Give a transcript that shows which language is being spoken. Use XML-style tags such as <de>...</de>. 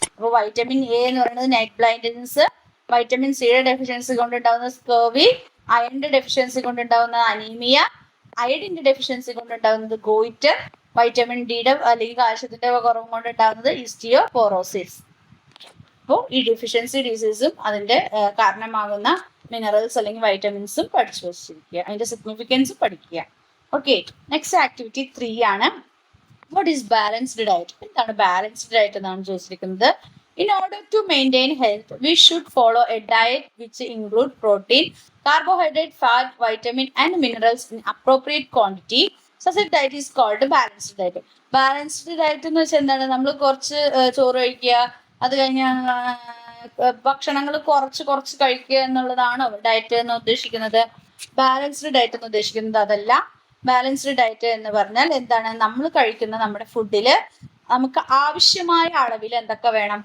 <ml>അപ്പൊ vitamin A എന്ന് പറയുന്നത് നൈറ്റ് ബ്ലൈൻഡ്നസ്, വൈറ്റമിൻ സിയുടെ ഡെഫിഷ്യൻസി കൊണ്ടുണ്ടാകുന്ന സ്കർവി, അയണിന്റെ ഡെഫിഷ്യൻസി കൊണ്ടുണ്ടാകുന്ന അനീമിയ, അയഡിന്റെ ഡെഫിഷ്യൻസി കൊണ്ടുണ്ടാകുന്നത് ഗോയിറ്റർ, വൈറ്റമിൻ ഡിയുടെ അല്ലെങ്കിൽ കാൽഷ്യത്തിന്റെ കുറവ് കൊണ്ടുണ്ടാകുന്നത് ഈസ്റ്റിയോപോറോസിസ്. അപ്പോൾ ഈ ഡെഫിഷ്യൻസി ഡിസീസും അതിന്റെ കാരണമാകുന്ന മിനറൽസ് അല്ലെങ്കിൽ വൈറ്റമിൻസും പഠിച്ചു വെച്ചിരിക്കുക, അതിന്റെ സിഗ്നിഫിക്കൻസും പഠിക്കുക. ഓക്കെ, നെക്സ്റ്റ് ആക്ടിവിറ്റി 3 ആണ്.</ml> <en>What is balanced diet?</en> <ml>എന്താണ് ബാലൻസ്ഡ് ഡയറ്റ് എന്നാണ് ചോദിച്ചിരിക്കുന്നത്.</ml> <en>In order to maintain health, we should follow a diet which include protein, carbohydrate, fat, vitamin and minerals in appropriate quantity. Such a diet is called balanced diet.</en> <ml>Balanced diet എന്ന് വെച്ചാൽ എന്താണ്? നമ്മൾ കുറച്ച് ചോറ് കഴിക്കുക, അത് കഴിഞ്ഞാൽ ഭക്ഷണങ്ങൾ കുറച്ച് കഴിക്കുക എന്നുള്ളതാണോ ഡയറ്റ് എന്ന് ഉദ്ദേശിക്കുന്നത്? ബാലൻസ്ഡ് ഡയറ്റ് എന്ന് ഉദ്ദേശിക്കുന്നത് അതല്ല. ബാലൻസ്ഡ് ഡയറ്റ് എന്ന് പറഞ്ഞാൽ എന്താണ്? നമ്മൾ കഴിക്കുന്ന നമ്മുടെ ഫുഡില് നമുക്ക് ആവശ്യമായ അളവിൽ എന്തൊക്കെ വേണം?</ml>